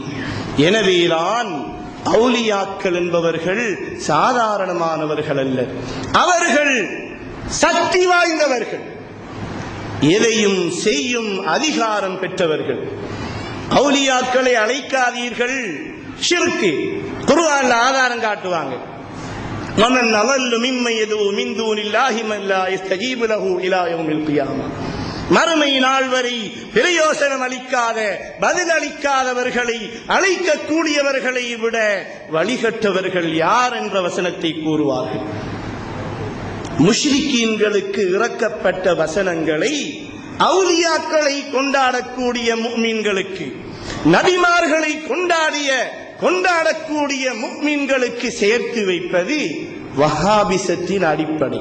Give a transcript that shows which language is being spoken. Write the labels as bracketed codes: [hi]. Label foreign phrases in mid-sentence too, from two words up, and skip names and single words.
[ta] எனவேதான் அவுலியாக்கள் என்பவர்கள் சாதாரணமானவர்கள் அல்ல, அவர்கள் சக்தி வாய்ந்தவர்கள், எதையும் செய்யும் அதிகாரம் பெற்றவர்கள். அவுலியாக்களை அழைக்காதீர்கள், ஷிர்க். குர்ஆன்ல ஆதாரம் காட்டுவாங்க. [ar] ومن أضل ممن يدعو من دون الله من لا يستجيب له إلى يوم القيامة, [ta] மறுமை நாள் வரை பிரயோசனம் அளிக்காத பதிலளிக்காதவர்களை அழைக்கக்கூடியவர்களை விட வழிகட்டவர்கள் யார் என்ற வசனத்தை கூறுவார்கள். முஷ்ரிக்கீன்களுக்கு இறக்கப்பட்ட வசனங்களை அவுலியாக்களை கொண்டாடக்கூடிய முஃமின்களுக்கு, நபிமார்களை கொண்டாடக்கூடிய முஃமின்களுக்கு சேர்த்து வைப்பது வஹாபிசத்தின் அடிப்படை.